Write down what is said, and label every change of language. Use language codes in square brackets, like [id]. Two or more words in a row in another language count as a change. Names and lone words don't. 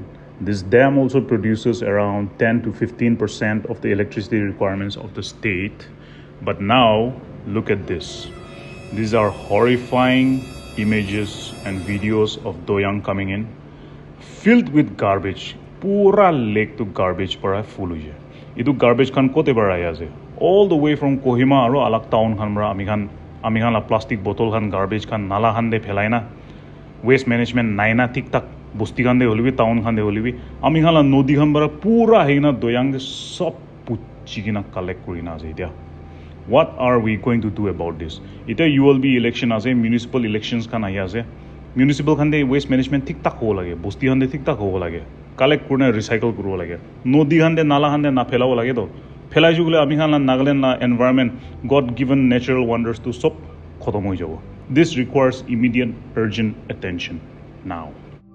[en] This dam also produces around 10 to 15% of the electricity requirements of the state. But now, look at this. These are horrifying images and videos of Doyang coming in, filled with garbage. [nag] Pura lake to garbage para full hoye. Idu garbage khan kote bara ase. [en] All the way from Kohima [nag] aro alak town khan bara ami khan la [en] plastic bottle [nag] khan garbage khan nala khan de phelai na. [en] Waste management [nag] nai na tik tak busti khan de holibi town khan de holibi ami khan la nodi khan bara pura heina Doyang de sob puchi kina collect kurina ase dia. [en] What are we going to do about this? [nag] Ita [en] ULB election [nag] ase, [en] municipal elections [nag] khan ahi ase. Municipal khan de [en] waste management [nag] tik tak ho lage, busti khan de tik tak ho lage. Collect kurna recycle kuro lage. Nodi khan de nala khan de na phelao lage to. Phelai jugule ami khan la Nagaland la environment, [en] God given natural wonders [nag] to sob khotom hoi jabo. [en] This requires immediate urgent attention now.